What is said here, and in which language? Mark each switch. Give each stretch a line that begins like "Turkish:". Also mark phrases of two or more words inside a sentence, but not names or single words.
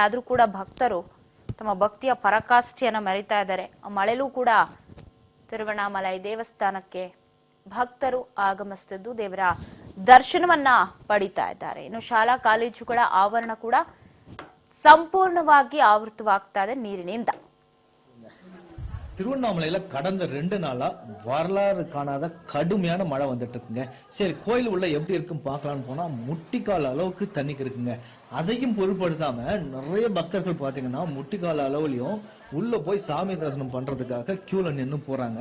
Kannada: ಆದ್ರೂ ಕೂಡ ಭಕ್ತರು ತಮ್ಮ ಭಕ್ತಿಯ ಪರಾಕಾಷ್ಠೆಯನ್ನ ಮೆರೀತಾ ಇದ್ದಾರೆ. ಮಳೆಲೂ ಕೂಡ ತಿರುವಣ್ಣಾಮಲೈ ದೇವಸ್ಥಾನಕ್ಕೆ ಭಕ್ತರು ಆಗಮಿಸುತ್ತಿದ್ದು ದೇವರ ದರ್ಶನವನ್ನ ಪಡಿತಾ ಇದ್ದಾರೆ. ಇನ್ನು ಶಾಲಾ ಕಾಲೇಜುಗಳ ಆವರಣ ಕೂಡ ಸಂಪೂರ್ಣವಾಗಿ ಆವೃತವಾಗ್ತಾ ಇದೆ நீரினிந்த.
Tamil: திருவண்ணாமலையில கடந்த 2 நாளா வரலாறு காணாத கடுமையான மழை வந்துட்டு இருக்குங்க. சரி, கோயில் உள்ள எப்படி இருக்கும் பார்க்கலாம்னு போனா முட்டிக்கால் அளவுக்கு தண்ணி இருக்குங்க. அதையும் பொருட்படுத்தாம நிறைய பக்தர்கள் பாத்தீங்கன்னா முட்டிக்கால் அளவுலயும் உள்ள போய் சாமி தரிசனம் பண்றதுக்காக கியூல நின்று போறாங்க.